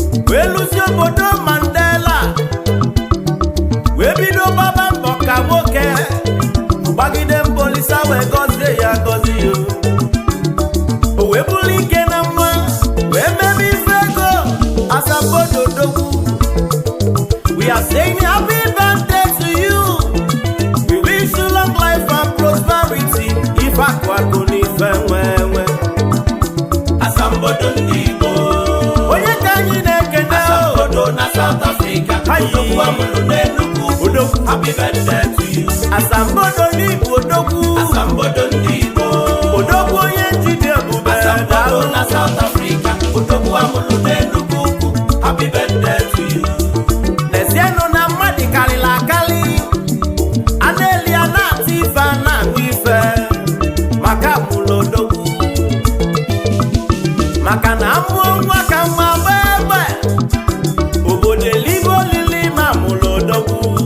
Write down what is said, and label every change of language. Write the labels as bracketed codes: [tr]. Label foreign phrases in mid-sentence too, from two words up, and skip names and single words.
[ig] Wee lụzie obodo Mandela. Wee bido gbaba mbọ ka nwoke, gbagide mbọ Olisa wee gọzie ya, gọzie ya. O wee bụrụ ike na nwa, wee mebe ife ego, asambodo odogwu. [en] We are saying happy birthday to you. We wish you long life and prosperity. [ig] Ife akụ akụ na ife nwe nwe. Asambodo ndị Igbo. Onye ka anyị na-ekene o? Asambodo na South Africa. Hayi. Odogwu amụrụ n'Enugu. Odogwu. [en] Happy birthday to you. [ig] Asambodo n'Igbo odogwu. Asambodo ndị Igbo. Odogwu onye njide ebube Asambodo daalụ. na South Africa. Odogwu amụrụ n'Enugu ukwu. [en] Happy birthday to you. [ig] Lezienụ na mmadụ karịrị akarị. A na-eli, a na-ata ife, a na-aṅụ ife. Maka mụrụ odogwu. Maka na amụọ nwa ka mma gbaa egbe. Obodo elibe olili ma mụrụ odogwu.